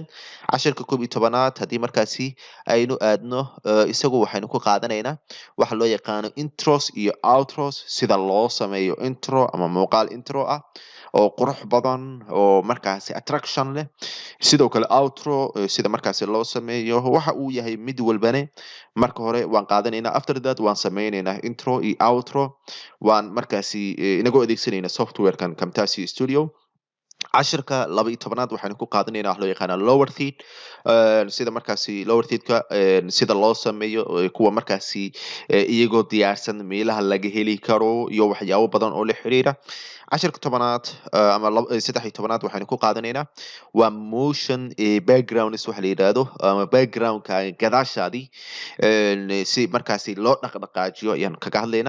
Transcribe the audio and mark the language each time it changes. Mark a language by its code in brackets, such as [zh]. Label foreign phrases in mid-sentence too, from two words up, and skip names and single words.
[so] Casharka 11aad haddii markaasi aynu aadno isagu waxaynu ku qaadanaynaa waxa loo yaqaano intros iyo outros, sida loo sameeyo intro ama muuqaal intro ah oo qurux badan oo markaasi attraction leh. Sidoo kale outro sida markaasi loo sameeyo waxa uu yahay mid walbane marka hore waan qaadanaynaa. [en] After that [so] waan sameynaynaa intro iyo outro, waan markaasi inagoo adeegsanayna software-kan Camtasia Studio. Casharka 12aad waxaynu ku qaadanaynaa waxa loo yaqaano [en] lower third, [so] sida markaasi [en] lower third-ka [so] sida loo sameeyo kuwa markaasi iyagoo diyaarsan meelaha laga heli karo iyo waxyaabo badan oo la xiriira. Casharka 10aad ama 13aad waxaynu ku qaadanaynaa waa [en] motion backgrounds, [so] waxa la yiraahdo ama background-ka gadaashaadii si markaasi loo dhaqdhaqaajiyo ayaan kaga hadlaynaa.